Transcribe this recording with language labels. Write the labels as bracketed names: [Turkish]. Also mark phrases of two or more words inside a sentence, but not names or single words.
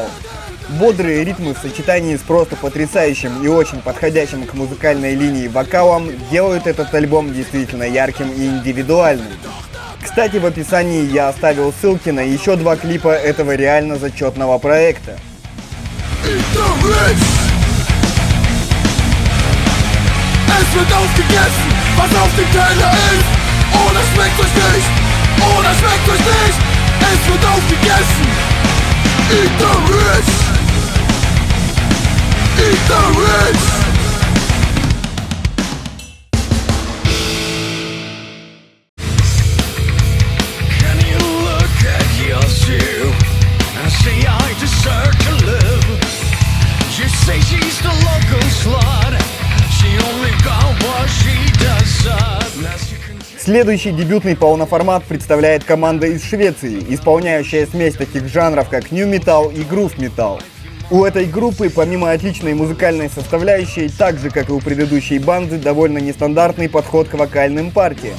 [Russian] Бодрые ритмы в сочетании с просто потрясающим и очень подходящим к музыкальной линии вокалом делают этот альбом действительно ярким и индивидуальным. Кстати, в описании я оставил ссылки на еще 2 клипа этого реально зачетного проекта. [German] Es wird aufgegessen, was auf dem Teller ist. Oh, das schmeckt euch nicht. Oh, das schmeckt euch nicht. Es wird aufgegessen. [English] Eat the rich. Eat the rich. Can you look at your shoe and say I deserve to live? You say she's the local slut. [Russian] Следующий дебютный полноформат представляет команда из Швеции, исполняющая смесь таких жанров, как нью метал и грув метал. У этой группы, помимо отличной музыкальной составляющей, так же как и у предыдущей банды, довольно нестандартный подход к вокальным партиям.